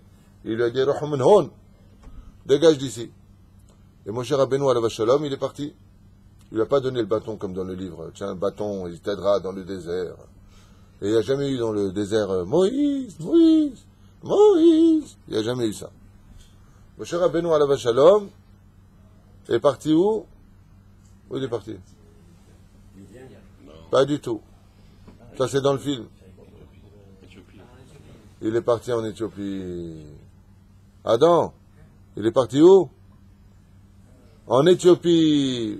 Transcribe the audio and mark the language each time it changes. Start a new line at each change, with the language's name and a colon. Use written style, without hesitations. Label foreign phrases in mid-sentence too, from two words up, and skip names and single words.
French: Il lui a dit, dégage d'ici. Et Moshe Rabbeinu
Hebrew: עליו שלום,
French: il est parti. Il lui a pas donné le bâton comme dans le livre. Tiens, le bâton, il t'aidera dans le désert. Et il n'y a jamais eu dans le désert Moïse. Il n'y a jamais eu ça. Moshe Rabbeinu
Hebrew: עליו שלום
French: est parti où? Où il est parti? Pas du tout. Ça, c'est dans le film. Il est parti en Éthiopie. Adam, il est parti où? En Éthiopie.